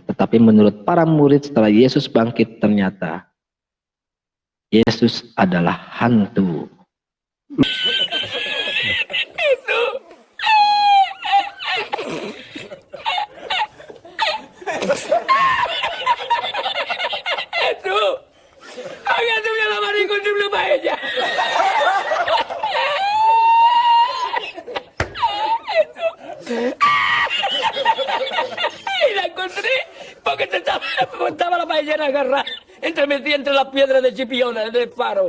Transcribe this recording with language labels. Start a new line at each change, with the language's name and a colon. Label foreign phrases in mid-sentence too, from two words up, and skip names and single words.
Indonesian: Tetapi menurut para murid setelah Yesus bangkit ternyata Yesus adalah hantu. Itu agak tuh dalam hari kunci belum aja.
Spanish: Y la encontré porque estaba la paellera agarrada metida entre las piedras de Chipiona, del faro.